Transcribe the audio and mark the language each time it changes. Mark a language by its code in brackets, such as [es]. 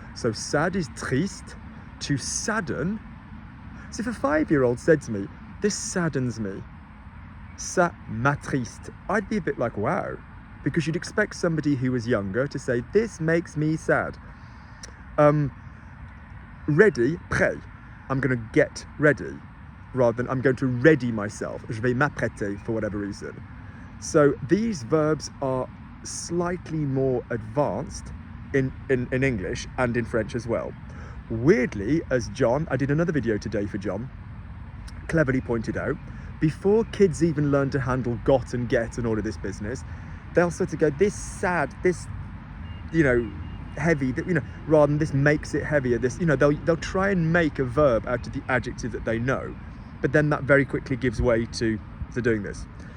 [en] So sad is triste, to sadden. So if a 5-year-old said to me, this saddens me, [fr] ça m'attriste, [en] I'd be a bit like, wow, because you'd expect somebody who was younger to say, this makes me sad. Ready, prêt. I'm going to get ready, rather than I'm going to ready myself. [fr] Je vais m'apprêter [en] for whatever reason. So these verbs are slightly more advanced in English and in French as well. Weirdly, as John, I did another video today for John, cleverly pointed out, before kids even learn to handle got and get and all of this business, they'll sort of go, this sad, this, you know, heavy, you know, rather than this makes it heavier, this, you know, they'll try and make a verb out of the adjective that they know, but then that very quickly gives way to doing this.